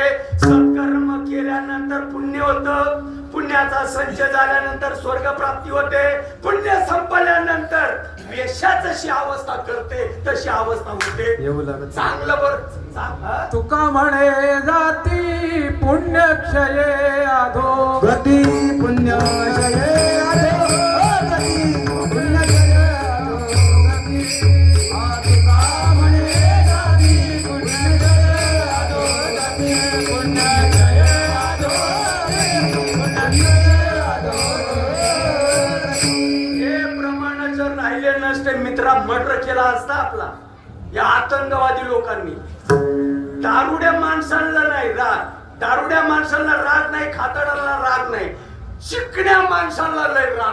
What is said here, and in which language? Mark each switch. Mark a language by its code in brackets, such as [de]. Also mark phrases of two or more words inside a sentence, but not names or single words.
[mr] सत्कर्म केल्यानंतर पुण्य होतं, पुण्याचा संच झाल्यानंतर स्वर्ग प्राप्ती होते. पुण्य संपल्यानंतर वेश्या जशी अवस्था करते तशी अवस्था होते. चांगलं बरं तुका म्हणे जाती पुण्यक्षये अधो गती पुण्यक्षये अधो गती पुण्यक्षये अधो गती. तुका म्हणे जाती पुण्यक्षये अधो गती पुण्यक्षये अधो गती पुण्यक्षये अधो गती. हे प्रमाण जर राहिले नसते मित्रा मर्डर केला असता आपला या आतंकवादी लोकांनी. दारुड्या माणसांना नाही राग, दारुड्या माणसांना राग नाही, खातडाला राग नाही, शिकण्या माणसांना लय राग.